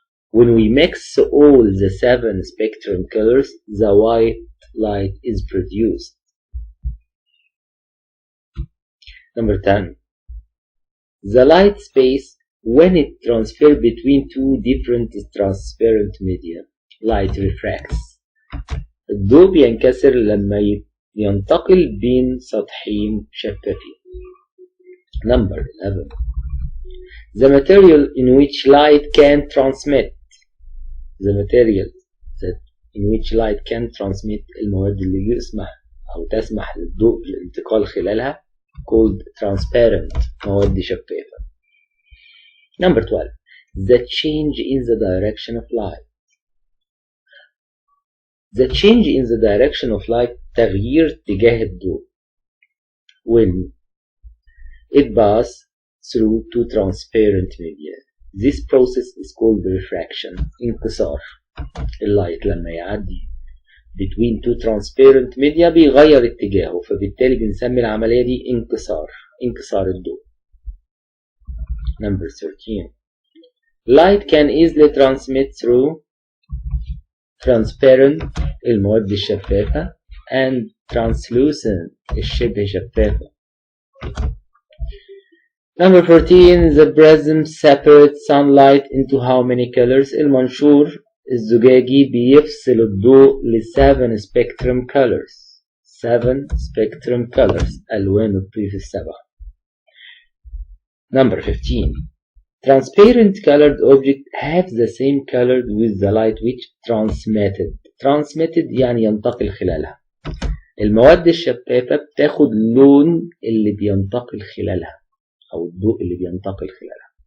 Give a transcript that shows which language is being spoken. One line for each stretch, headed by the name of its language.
English: When we mix all the 7 spectrum colors, the white light is produced. Number 10. The light space when it transfers between two different transparent media. Light refracts.
Arabic: الضوء بينكسر لما ينتقل بين سطحين شفافين.
English: Number 11. The material in which light can transmit. The material that in which light can transmit,
Arabic: المواد اللي يسمح أو تسمح للضوء بالانتقال خلالها
English: called transparent،
Arabic: مواد شفافة.
English: Number 12. The change in the direction of light. The change in the direction of light
Arabic: تغيير اتجاه الضوء
English: when it passes through two transparent media. This process is called refraction.
Arabic: انكسار. اللايت لما يعدي
English: between two transparent media
Arabic: بيغير اتجاهه، فبالتالي بنسمي العملية دي انكسار الضوء.
English: Number 13. Light can easily transmit through transparent
Arabic: المواد الشفافة
English: and translucent
Arabic: الشبه شفافة.
English: Number 14. The prism separates sunlight into how many colors?
Arabic: المنشور الزجاجي بيفصل الضوء ل
English: 7 spectrum colors. 7 spectrum colors
Arabic: ألوان الطيف السبعة.
English: Number 15. Transparent colored objects have the same color with the light which transmitted.
Arabic: Transmitted يعني ينتقل خلالها. المواد الشفافة بتاخد لون اللي بينتقل خلالها أو الضوء اللي بينتقل خلالها.